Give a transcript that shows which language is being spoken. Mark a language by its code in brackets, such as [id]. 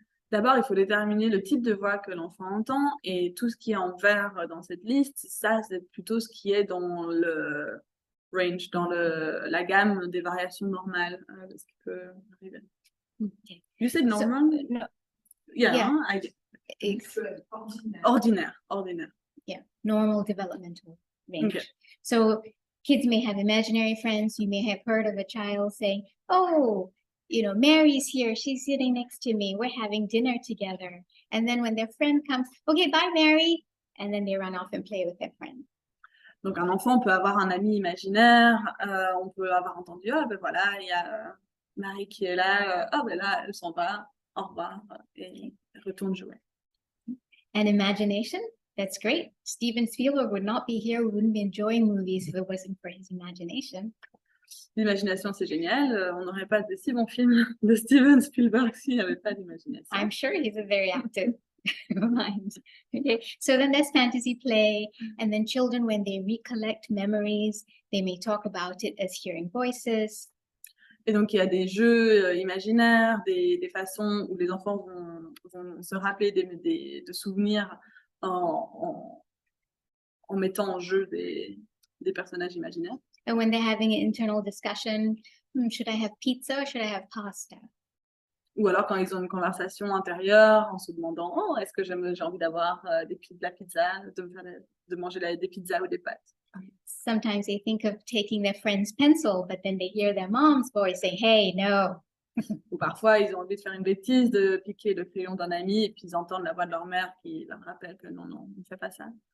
[fr] D'abord, il faut déterminer le type de voix que l'enfant entend, et tout ce qui est en vert dans cette liste, ça, c'est plutôt ce qui est dans le range, dans la gamme des variations normales de ce qui peut arriver. [en] Okay. You said So, normal? no, Yeah, yeah. I did. it's [fr] Ordinaire. [en] yeah, normal developmental range. Okay. So kids may have imaginary friends. You may have heard of a child saying, oh, you know, Mary's here. She's sitting next to me. We're having dinner together. And then when their friend comes, okay, bye, Mary. And then they run off and play with their friend. [fr] Donc, un enfant peut avoir un ami imaginaire, on peut avoir entendu, ah ben voilà, il y a Marie qui est là, ah ben là, elle s'en va, au revoir, et elle retourne jouer. [en] And imagination, that's great. Steven Spielberg would not be here. We wouldn't be enjoying movies if it wasn't for his imagination. [fr] L'imagination, c'est génial, on n'aurait pas de si bons films de Steven Spielberg s'il n'y avait pas d'imagination. [en] I'm sure he's a very active mind. Okay, so then there's fantasy play, and then children, when they recollect memories, they may talk about it as hearing voices. [fr] Et donc, il y a des jeux imaginaires, des façons où les enfants vont se rappeler de souvenirs en mettant en jeu des personnages imaginaires. [en] And when they're having an internal discussion, should I have pizza or should I have pasta? [fr] Ou alors quand ils ont une conversation intérieure en se demandant « Oh, est-ce que j'ai envie d'avoir de la pizza, de manger des pizzas ou des pâtes ?» [en] Sometimes they think of taking their friend's pencil, but then they hear their mom's voice saying, hey, no. [fr] Ou parfois, ils ont envie de faire une bêtise, de piquer le crayon d'un ami, et puis ils entendent la voix de leur mère qui leur rappelle que non, ne fais pas ça.